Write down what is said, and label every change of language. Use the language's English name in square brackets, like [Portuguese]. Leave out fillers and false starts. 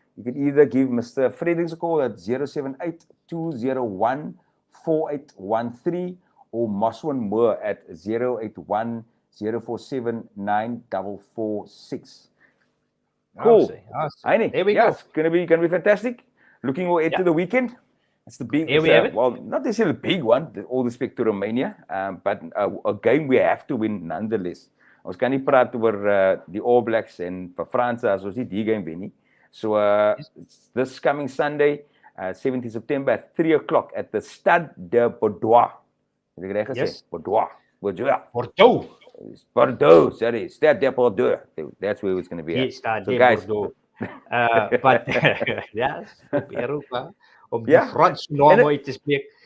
[English] You can either give Mr. Fredericks a call at 078-201-4813 or Moswan Moore at 081-047-9446. Cool. Awesome. There we go. It's gonna be fantastic. Looking ahead to the weekend. It's the big, not necessarily a big one, all respect to Romania, but a game we have to win nonetheless. [Afrikaans] Ons kan nie praat oor die All Blacks en vir Franse as ons nie die game wen nie. [English] So this coming Sunday, 17 September at 3 o'clock at the Stade de Bordeaux. [Afrikaans] Het ek reg gesê? [English] Bordeaux, sorry. Stade de Bordeaux. That's where it's going to be. Yes, Stade de Bordeaux. [Afrikaans] But op Europa om die Frans naam uit te spreek.